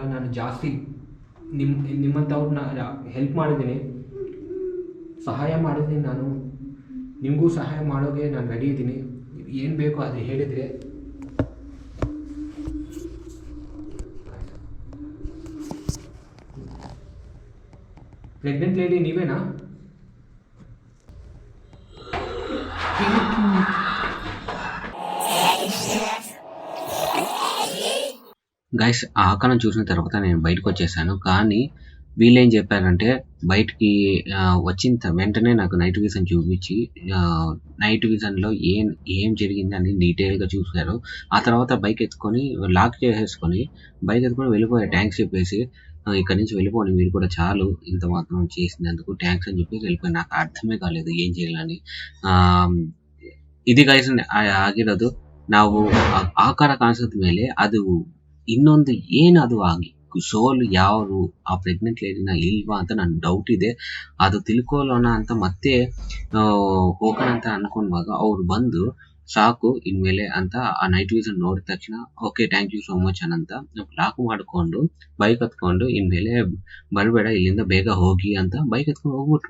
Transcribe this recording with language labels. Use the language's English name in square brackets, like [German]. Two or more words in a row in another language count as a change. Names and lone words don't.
[Kannada] ನಾನು ಜಾಸ್ತಿ ನಿಮ್ಮಂಥವ್ರನ್ನ ಹೆಲ್ಪ್ ಮಾಡಿದ್ದೀನಿ, ಸಹಾಯ ಮಾಡಿದ್ದೀನಿ. ನಾನು ನಿಮಗೂ ಸಹಾಯ ಮಾಡೋಕ್ಕೆ ನಾನು ರೆಡಿ ಇದ್ದೀನಿ. ಏನು ಬೇಕೋ ಅದು ಹೇಳಿದರೆ. [English] pregnant lady [Kannada] ನೀವೇನಾ? [Telugu] గైస్ ఆ ఆకలను చూసిన తర్వాత నేను బయటకు వచ్చేసాను. కానీ వీళ్ళు ఏం చెప్పారంటే బయటికి వచ్చిన వెంటనే నాకు [English] night vision [Telugu] చూపించి [English] night visionలో [Telugu] ఏం జరిగింది అని డీటెయిల్గా చూశారు. ఆ తర్వాత బైక్ ఎత్తుకొని లాక్ చేసేసుకొని బైక్ ఎత్తుకొని వెళ్ళిపోయారు థ్యాంక్స్ చెప్పేసి. ఇక్కడి నుంచి వెళ్ళిపోండి మీరు కూడా చాలు ఇంత మాత్రం చేసినందుకు థ్యాంక్స్ అని చెప్పేసి వెళ్ళిపోయి. నాకు అర్థవే కాలేదు ఏన్ చేయాలని. [Kannada] ಇದು ಗೈಸ್ ಆಗಿರೋದು ನಾವು ಆಕಾರ ಕಾಣಿಸೋದ ಮೇಲೆ ಅದು ಇನ್ನೊಂದು ಏನು ಅದು ಆಗಿ ಸೋಲ್ ಯಾರು ಆ [English] pregnant ladyನ [Kannada] ಇಲ್ವಾ ಅಂತ ನನ್ ಡೌಟ್ ಇದೆ. ಅದು ತಿಳ್ಕೊಳ್ಳೋಣ ಅಂತ ಮತ್ತೆ ಹೋಗೋಣ ಅಂತ ಅನ್ಕೊಂಡಾಗ ಅವ್ರು ಬಂದು ಸಾಕು ಇನ್ಮೇಲೆ ಅಂತ ಆ [English] night vision [Kannada] ನೋಡಿದ ತಕ್ಷಣ [English] okay thank you so much [Kannada] ಅಂತ ಲಾಕ್ ಮಾಡ್ಕೊಂಡು ಬೈಕ್ ಹತ್ಕೊಂಡು ಇನ್ಮೇಲೆ ಬರಬೇಡ ಇಲ್ಲಿಂದ ಬೇಗ ಹೋಗಿ ಅಂತ ಬೈಕ್ ಹತ್ಕೊಂಡು ಹೋಗ್ಬಿಟ್ರು.